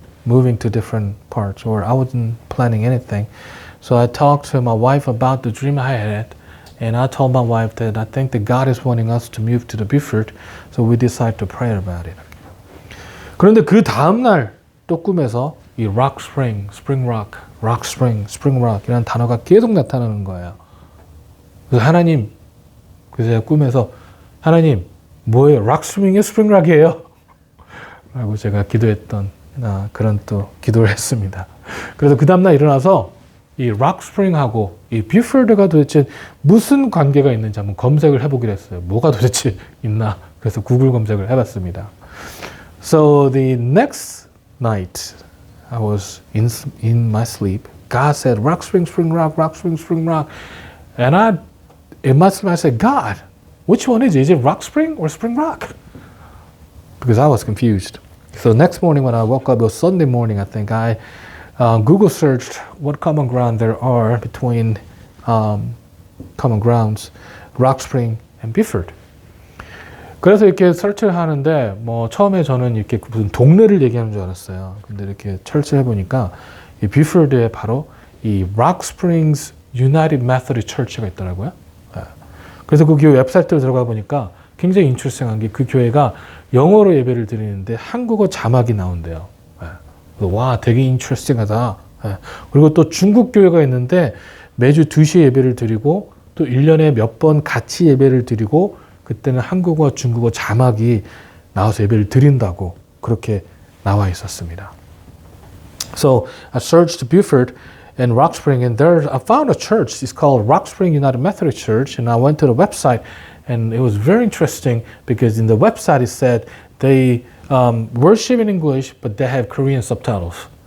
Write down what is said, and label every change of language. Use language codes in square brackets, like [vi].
[en] moving to different parts, or I wasn't planning anything. So I talked to my wife about the dream I had, and I told my wife that I think that God is wanting us to move to the Beaufort, so we decided to pray about it. [ko] 그런데 그 다음날 또 꿈에서 이 rock spring, spring rock, rock spring, spring rock 이라는 단어가 계속 나타나는 거예요. 그래서 하나님, 그래서 제가 꿈에서 하나님, 뭐예요? rock spring이에요? spring rock이에요? 라고 제가 기도했던 그런 또 기도를 했습니다. 그래서 그 다음날 일어나서 이 rock spring하고 이 뷰포드가 도대체 무슨 관계가 있는지 한번 검색을 해보기로 했어요. 뭐가 도대체 있나? 그래서 구글 검색을 해봤습니다. [en] So the next night, I was in my sleep. God said, rock spring, spring rock, rock spring, spring rock. And in my sleep, I said, God, which one is it? Is it rock spring or spring rock? Because I was confused. So next morning when I woke up, it was Sunday morning, I think, I Google searched what common ground there are between common grounds, Rock Spring and Beaufort. [ko] 그래서 이렇게 설치를 하는데 뭐 처음에 저는 이렇게 무슨 동네를 얘기하는 줄 알았어요. 근데 이렇게 설치를 해보니까 이 뷰포드에 바로 이 Rock Springs United Methodist Church가 있더라고요. 그래서 그 교회 웹사이트로 들어가 보니까 굉장히 인트레스팅한 게 그 교회가 영어로 예배를 드리는데 한국어 자막이 나온대요. 와, 되게 인트레스팅하다. 그리고 또 중국 교회가 있는데 매주 2시에 예배를 드리고 또 1년에 몇 번 같이 예배를 드리고 그때는 한국어, 중국어 자막이 나와서 예배를 드린다고 그렇게 나와 있었습니다. [en] So I searched Beaufort and Rock Spring, and there I found a church. It's called Rock Spring United Methodist Church, and I went to the website, and it was very interesting because in the website it said they worship in English, but they have Korean subtitles.